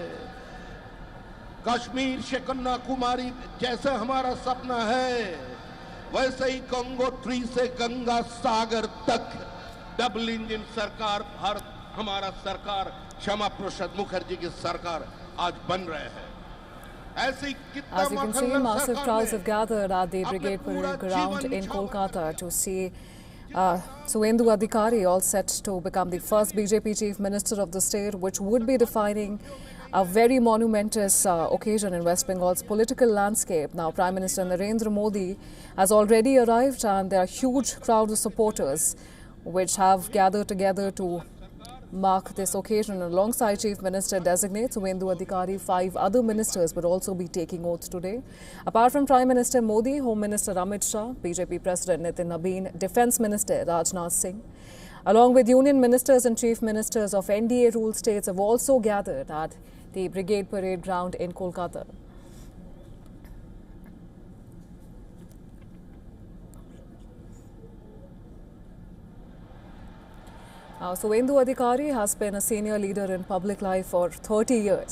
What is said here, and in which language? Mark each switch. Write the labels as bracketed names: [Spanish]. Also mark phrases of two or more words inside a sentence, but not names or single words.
[Hindi] कश्मीर से कन्याकुमारी जैसे हमारा सपना है, वैसे ही गंगोत्री से गंगा सागर तक [English] double engine [Hindi] सरकार भारत, हमारा सरकार श्यामा प्रसाद मुखर्जी की सरकार आज बन रहे हैं। [English] As you can see, massive crowds have gathered at the Brigade Parade ground in Kolkata to see Suvendu Adhikari all set to become the first BJP Chief Minister of the state, which would be defining a very monumentous occasion in West Bengal's political landscape. Now, Prime Minister Narendra Modi has already arrived, and there are huge crowds of supporters which have gathered together to mark this occasion. Alongside Chief Minister designate Suvendu Adhikari, 5 other ministers will also be taking oath today. Apart from Prime Minister Modi, Home Minister Amit Shah, BJP President Nitin Nabeen, Defence Minister Rajnath Singh, along with Union Ministers and Chief Ministers of NDA ruled states have also gathered at the Brigade Parade ground in Kolkata. Suvendu Adhikari has been a senior leader in public life for 30 years.